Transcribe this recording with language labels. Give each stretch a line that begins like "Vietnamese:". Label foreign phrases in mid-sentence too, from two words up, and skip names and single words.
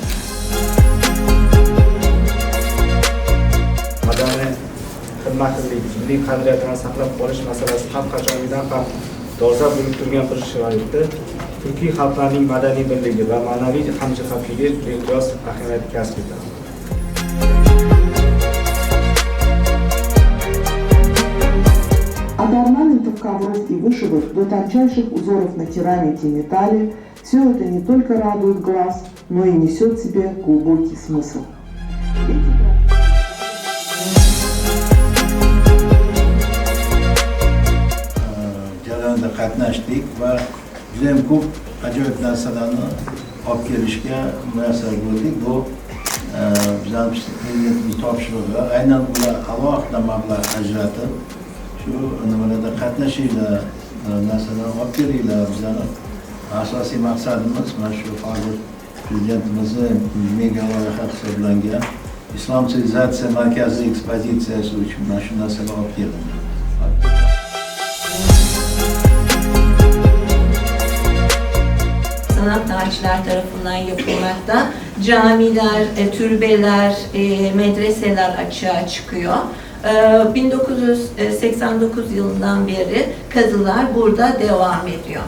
Uzbek: Madaniy xizmatchilik, milliy qadriyatlarni saqlab qolish masalasi ham qachongidan ham dolzarb bo'lib turgan bir sharoitda turkiy xalqlarning madaniy birligi va ma'naviy hamjihatligi beqiyos ahamiyat kasb etadi.
Russian: От орнаментов ковров и вышивок до тончайших узоров на керамике и металле все это не только радует глаз, но и несет в себе глубокий смысл.
Uzbek: Jarayonda qatnashdik va juda ham ko'p ajoyib narsalarni olib kelishga muvaffaq bo'ldik. Bu bizning prezidentimiz topshirig'i. Aynan ular alohida mablag' ajratib shu nimalarda qatnashinglar, narsalarni olib kelinglar. Bizning asosiy maqsadimiz mana shu hozir prezidentimizning mega loyiha hisoblangan Islom sivilizatsiya markaziy ekspozitsiyasi uchun mana shu narsalar olib kelindi.
Turkish: Sanat tarihçiler tarafından yapılmakta. Camiler, türbeler, medreseler açığa çıkıyor. 1989 yılından beri kazılar burada devam ediyor.